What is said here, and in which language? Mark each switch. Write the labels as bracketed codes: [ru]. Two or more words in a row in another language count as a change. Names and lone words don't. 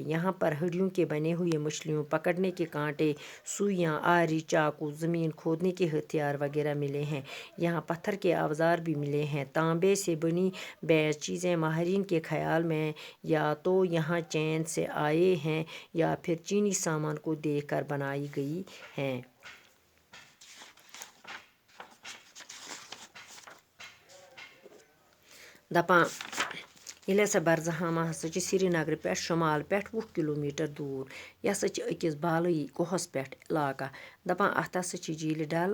[ur] یہاں پر ہڈیوں کے بنے ہوئے مچھلیوں پکڑنے کے کانٹے، سوئیاں، آری، چاقو، زمین کھودنے کے ہتھیار وغیرہ ملے ہیں۔ یہاں پتھر کے اوزار بھی ملے ہیں۔ تانبے سے بنی بعض چیزیں ماہرین کے خیال میں یا تو یہاں چین سے آئے ہیں یا پھر چینی سامان کو دیکھ کر بنائی گئی ہیں۔ [ks] ییٚلہِ ہسا برزہامہ ہسا چھِ سری نگر پٮ۪ٹھ شمال پٮ۪ٹھ 20 کلومیٹر دوٗر۔ یہِ ہسا چھِ أکِس بالٲیی کوہس پٮ۪ٹھ علاقہ۔ اَتھ ہسا چھِ جھیٖلہِ ڈل۔